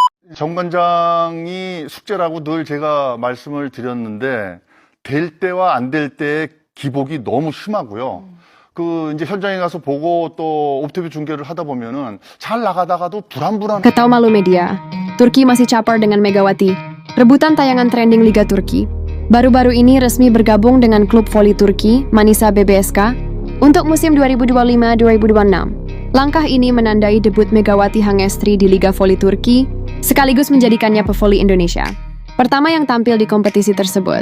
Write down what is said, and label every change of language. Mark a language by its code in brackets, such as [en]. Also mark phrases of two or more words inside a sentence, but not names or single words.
[ko] 정관장이 숙제라고 늘 제가 말씀을 드렸는데 될 때와 안 될 때의 기복이 너무 심하고요. 이제 현장에 가서 보고 또 옵티브 중계를 하다 보면은 잘 나가다가도 불안불안. [id] Ketahu malu media, Turki masih caper dengan Megawati. Rebutan tayangan trending Liga Turki. Baru-baru ini resmi bergabung dengan klub voli Turki, Manisa BBSK, untuk musim 2025-2026. Langkah ini menandai debut Megawati Hangestri di Liga Voli Turki, sekaligus menjadikannya pevoli Indonesia pertama yang tampil di kompetisi tersebut.